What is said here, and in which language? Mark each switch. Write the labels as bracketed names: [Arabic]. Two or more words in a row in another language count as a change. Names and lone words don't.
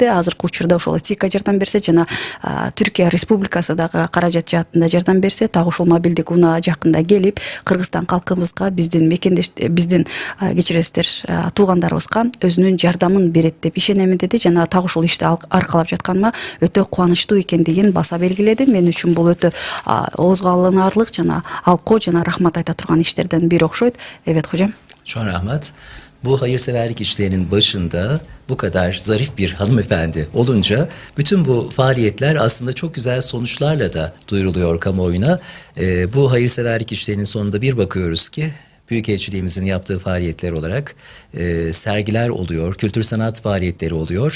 [Kyrgyz] Азыркы учурда ошол ТИКа жардам берсе, жана Түркия Республикасы дагы каражат жаатында жардам берсе, так ушул мобилдик унаа жакында келип, Кыргызстан калкыбызга, биздин кечиресиздер, туугандарыбызга өзүнүн жардамын берет деп ишенемин деди. Жана так ушул ишти аркалап жатканыма өтө кубанычтуу экендигин баса белгиледи. Мен үчүн бул өтө оозго алынаарлык жана алкоо жана рахмат айта турган иштерден бири окшойт. [Turkish] Evet hocam. Çok rahmet. Bu hayırseverlik işlerinin başında bu kadar zarif bir hanımefendi olunca bütün bu faaliyetler aslında çok güzel sonuçlarla da duyuruluyor kamuoyuna. Bu hayırseverlik işlerinin sonunda bir bakıyoruz ki Büyükelçiliğimizin yaptığı faaliyetler olarak sergiler oluyor, kültür sanat faaliyetleri oluyor.